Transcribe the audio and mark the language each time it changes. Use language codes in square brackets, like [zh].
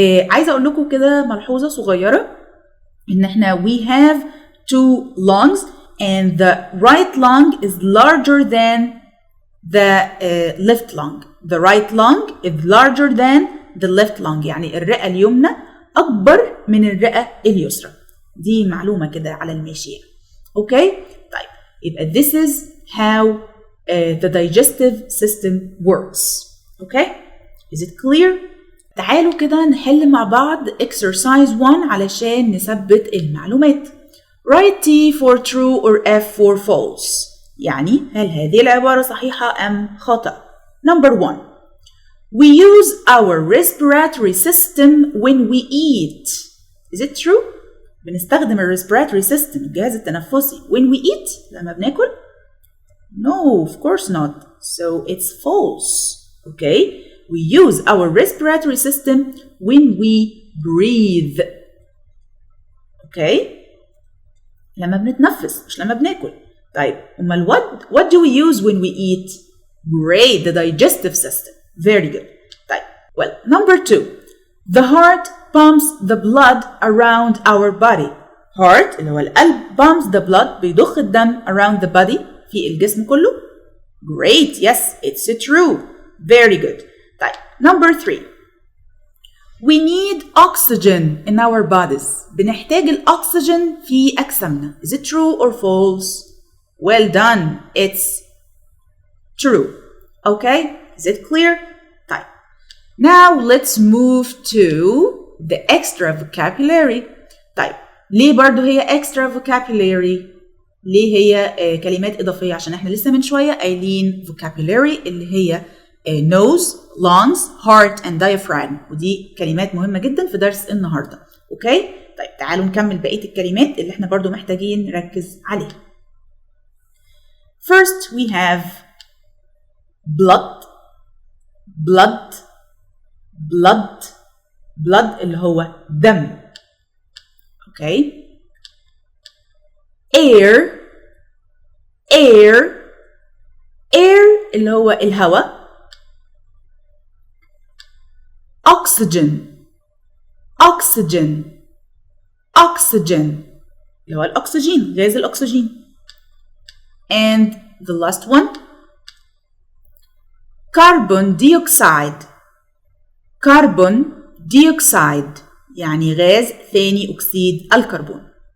[ar] عايزه اقول لكم كده ملحوظه صغيره ان احنا [en] we have two lungs and the right lung is larger than the left lung the right lung is larger than the left lung [ar] يعني الرئه اليمنى اكبر من الرئه اليسرى دي معلومه كده على الماشيه اوكي طيب يبقى [en] this is how the digestive system works. Okay? Is it clear? [ar] تعالوا كده نحل مع بعض exercise 1 علشان نثبت المعلومات. [en] Write T for true or F for false. [ar] يعني هل هذه العبارة صحيحة أم خطأ؟ Number 1. [en] We use our respiratory system when we eat. Is it true? [ar] بنستخدم ال respiratory system الجهاز التنفسي [en] when we eat [ar] لما بناكل؟ [en] No, of course not. So it's false. Okay? We use our respiratory system when we breathe. Okay? [ar] لما بنتنفس مش لما بناكل. طيب أمال [en] what do we use when we eat? Great, the digestive system. Very good. طيب well, number 2. The heart pumps the blood around our body. [ar] Heart اللي هو القلب [en] pumps the blood [ar] بيضخ الدم [en] around the body [ar] في الجسم كله. [en] Great, yes, it's true. Very good. [ar] طيب [en] number 3. We need oxygen in our bodies. [ar] بنحتاج الأكسجين في أجسامنا. [en] Is it true or false? Well done. It's true. Okay? Is it clear? [ar] طيب. [en] Now let's move to the extra vocabulary. [ar] طيب. ليه برضو هي extra vocabulary؟ ليه هي كلمات إضافية؟ عشان احنا لسه من شوية قايلين vocabulary اللي هي nose, lungs, heart and diaphragm. ودي كلمات مهمة جدا في درس النهاردة. اوكي؟ طيب تعالوا نكمل بقية الكلمات اللي احنا برضو محتاجين نركز عليها. [en] First we have blood, blood, blood, blood [ar] اللي هو دم. اوكي؟ air, air, air اللي هو الهواء. oxygen, oxygen, oxygen اللي هو الأكسجين غاز الأكسجين. [en] And the last one carbon dioxide, carbon dioxide [ar] يعني غاز ثاني أكسيد الكربون.